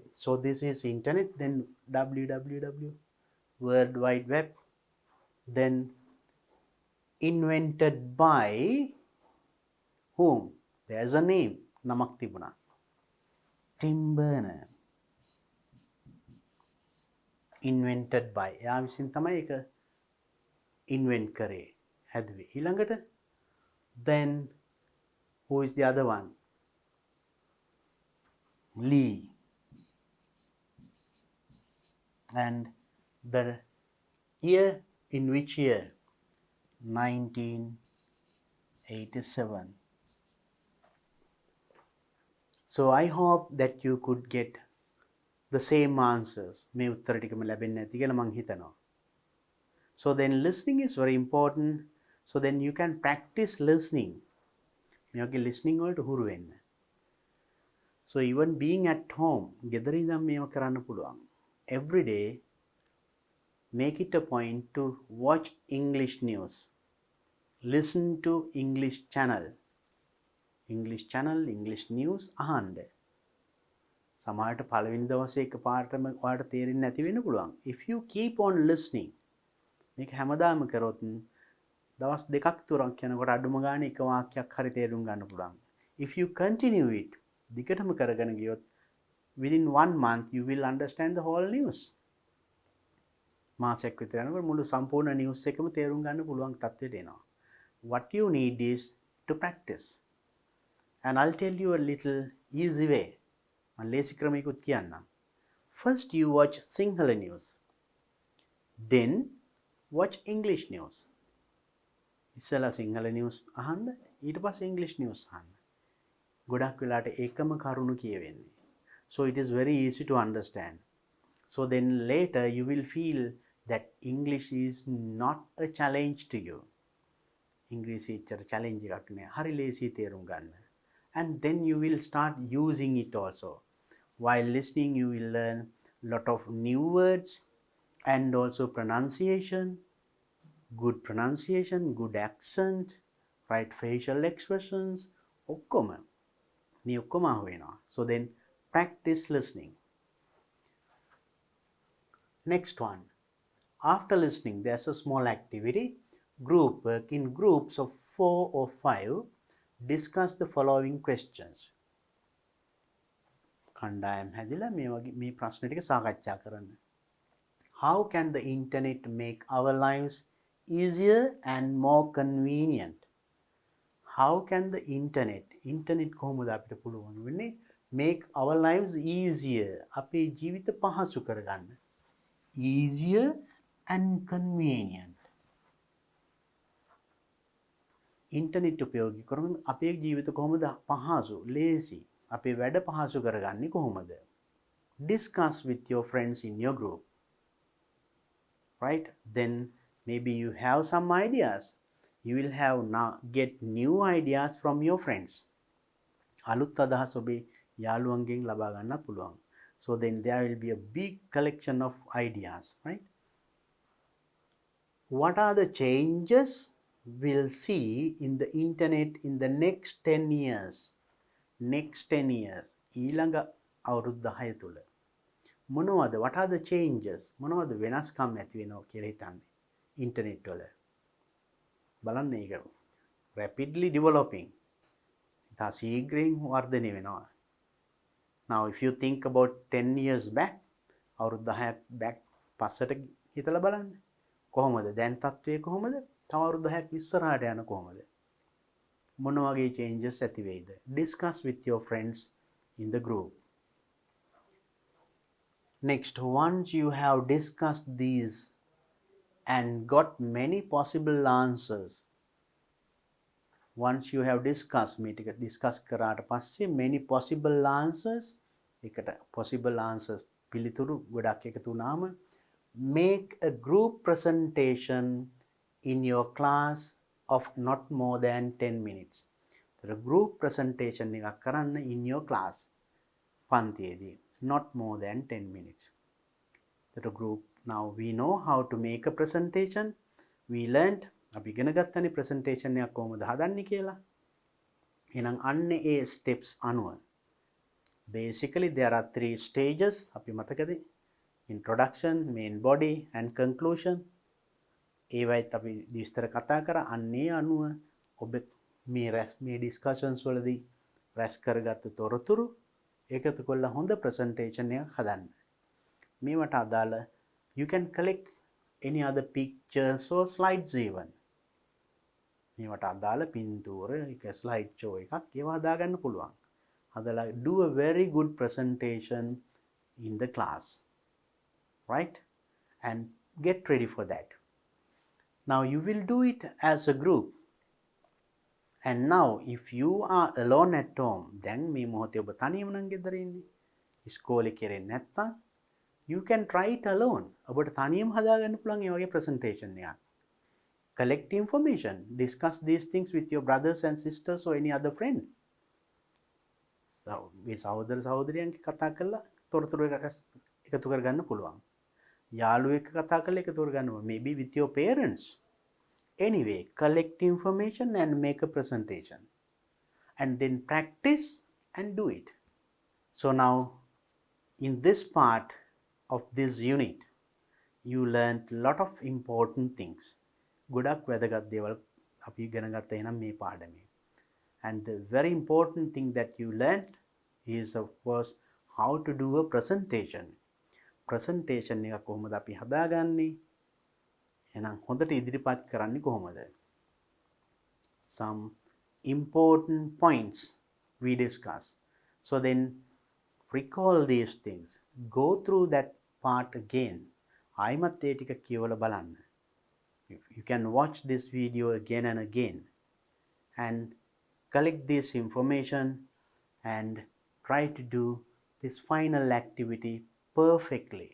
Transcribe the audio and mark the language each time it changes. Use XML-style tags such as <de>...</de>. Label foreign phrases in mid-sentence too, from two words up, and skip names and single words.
<en>So this is internet, then www, World Wide Web, then invented by whom? There's a name,</en> <si>නමක් තිබුණා.</si> <en>Tim Berners. Invented by.</en> <si>එයා විසින් තමයි ඒක invent කරේ, හැදුවේ.</si> <en>ඊළඟට then who is the other one? Lee. And the year, in which year? 1987. So I hope that you could get the same answers.</en> <si>මේ උත්තර ටිකම ලැබෙන්නේ නැති කියලා මං හිතනවා.</si> <en>So then listening is very important. So then you can practice listening.</en> <si>මේ වගේ listening වලට හුරු වෙන්න.</si> <en>So even being at home,</en> <si>ගෙදර ඉඳන් මේව කරන්න පුළුවන්.</si> <en>Every day, make it a point to watch English news. Listen to English channel. English channel, English news අහන්න.</en> <si>සමහරට පළවෙනි දවසේ එකපාරටම ඔයාලට තේරෙන්නේ නැති වෙන්න පුළුවන්.</si> <en>If you keep on listening,</en> <si>මේක හැමදාම කරොත් දවස් දෙකක් තුනක් යනකොට අඩුම ගානේ එක වාක්‍යයක් හරි තේරුම් ගන්න පුළුවන්.</si> <en>If you continue it,</en> <si>දිගටම කරගෙන ගියොත්</si> <en>within 1 month you will understand the whole news.</en> <si>මාසයක් විතර යනකොට මුළු සම්පූර්ණ නිවුස් එකම තේරුම් ගන්න පුළුවන් තත්ත්වයට එනවා.</si> <en>What you need is to practice. And I'll tell you a little easy way.</en> <si>මම ලේසි ක්‍රමයකුත් කියන්නම්.</si> <en>First you watch Sinhala news. Then watch English news.</en> <si>ඉස්සෙල්ලා සිංහල නිවුස් අහන්න, ඊට පස්සේ English news අහන්න. ගොඩක් වෙලාට එකම කරුණු කියවෙන්නේ.</si> <en>So it is very easy to understand. So then later you will feel that English is not a challenge to you. English is a challenge</en> <si>එකක් නේ. හරි ලේසි තේරුම් ගන්න.</si> <en>And then you will start using it also. While listening you will learn lot of new words and also pronunciation, good accent, right facial expressions,</en> <si>ඔක්කොම මේ ඔක්කොම අහුවෙනවා.</si> <en>So then practice listening. Next one. After listening, there's a small activity. Group work. In groups of 4 or 5, discuss the following questions.</en> <si>කණ්ඩායම් හැදිලා මේ ප්‍රශ්න ටික සාකච්ඡා කරන්න.</si> <en>How can the internet make our lives easier and more convenient? How can the internet</en> <si>කොහොමද අපිට පුළුවන් වෙන්නේ</si> <en>make our lives easier,</en> <si>අපේ ජීවිත පහසු කරගන්න.</si> <en>Easier and convenient.</en> <si>ඉන්ටර්නෙට් උපයෝගී කරමින් අපේ ජීවිත කොහොමද පහසු, ලේසි, අපේ වැඩ පහසු කරගන්නේ කොහොමද?</si> <en>Discuss with your friends in your group. Right? Then maybe you have some ideas. You will have now get new ideas from your friends.</en> <si>අලුත් අදහස් ඔබේ යාළුවන්ගෙන් ලබා ගන්න පුළුවන්.</si> <en>So then there will be a big collection of ideas, right? What are the changes we'll see in the internet in the next 10 years? Next 10 years.</en> <si>ඊළඟ අවුරුදු 10 තුල මොනවද?</si> <en>What are the changes?</en> <si>මොනවද වෙනස්කම් ඇති වෙනවා කියලා හිතන්නේ ඉන්ටර්නෙට් වල? බලන්න ඒක</si> <en>rapidly developing.</en> <si>ඉතා ශීඝ්‍රයෙන් වර්ධනය වෙනවා.</si> <en>Now if you think about 10 years back,</en> <si>අවුරුදු 10ක් back පස්සට හිතලා බලන්න. කොහොමද දැන් තත්ත්වය කොහොමද? තව අවුරුදු 10ක් ඉස්සරහට යන කොහොමද? මොන වගේ changes ඇති වෙයිද?</si> <en>Discuss with your friends in the group. Next, once you have discussed these and got many possible answers, once you have discussed</en> <si>මේ ටික discuss කරාට පස්සේ</si> <en>many possible answers,</en> <si>එකට possible answers පිළිතුරු ගොඩක් එකතු වුණාම</si> <en>make a group presentation in your class of not more than 10 minutes. The group presentation</en> <si>එකක් කරන්න</si> <en>in your class පන්තියේදී not more than 10 minutes. The group, now we know how to make a presentation. We learned</en> <si>අපි ඉගෙන ගත්තනේ presentation එකක් කොහොමද හදන්නේ කියලා. එහෙනම් අන්න ඒ steps අනුව</si> <en>basically there are 3 stages.</en> <si>අපි මතකද?</si> <en>Introduction, main body and conclusion.</en> <si>ඒවයිත් අපි විස්තර කතා කරා. අන්නේ අනුව ඔබ මේ discussions වලදී රැස් කරගත්තු තොරතුරු එකතු කරලා හොඳ presentation එකක් හදන්න. මේවට අදාළ</si> <en>you can collect any other pictures or slides even.</en> <si>මේවට අදාළ පින්තූර එක slide show එකක් ඒවා හදාගන්න පුළුවන්.</si> <en>හදලා do a very good presentation in the class, right? And get ready for that. Now you will do it as a group. And now if you are alone at home, then</en> <si>මේ මොහොතේ ඔබ තනියම නම් ගෙදර ඉන්නේ. ඉස්කෝලේ කරන්නේ නැත්තම්</si> <en>you can try it alone.</en> <si>ඔබට තනියම හදාගන්න පුළුවන් මේ වගේ presentation එකක්.</si> <en>Collect information. Discuss these things with your brothers and sisters or any other friend. So,</en> <si>මේ සහෝදර සහෝදරියන්ගේ කතා කරලා තොරතුරු එකතු කරගන්න පුළුවන්. යාළුවෙක් කතා කරලා එකතු කරගන්න පුළුවන්.</si> <en>Maybe with your parents. Anyway, collect information and make a presentation. And then practice and do it. So now, in this part of this unit, you learned a lot of important things.</en> <si>ගොඩක් වැදගත් දේවල් අපි ඉගෙන ගත්තා එහෙනම් මේ පාඩමේ.</si> <en>And the very important thing that you learned is of course how to do a presentation.</en> <si>Presentation එක කොහොමද අපි හදාගන්නේ? එහෙනම් හොඳට ඉදිරිපත් කරන්නේ කොහොමද?</si> <en>Some important points we discussed. So then recall these things. Go through that part again.</en> <si>ආයිමත් ඒ ටික කියවලා බලන්න.</si> <en>You can watch this video again and again and collect this information and try to do this final activity perfectly.</en>